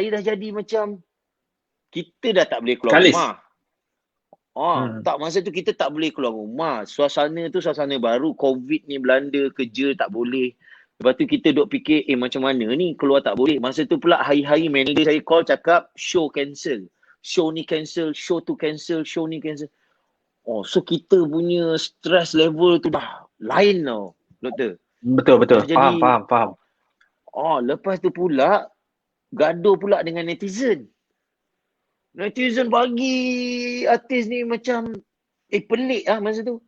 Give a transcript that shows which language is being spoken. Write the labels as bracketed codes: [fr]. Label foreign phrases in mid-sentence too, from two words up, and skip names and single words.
[ms] Saya dah jadi macam kita dah tak boleh keluar rumah. Tak, masa tu kita tak boleh keluar rumah. Suasana tu suasana baru. COVID ni Belanda, kerja tak boleh. Lepas tu kita duk fikir, macam mana ni keluar tak boleh. Masa tu pula hari-hari manager saya call cakap [en] show cancel. [ms] Show ni cancel, show tu cancel, show ni cancel. So kita punya [en] stress level [ms] tu dah lain tau, Doktor. Betul. Faham. Lepas tu pula gaduh pula dengan netizen. Netizen bagi artis ni macam pelik lah masa tu.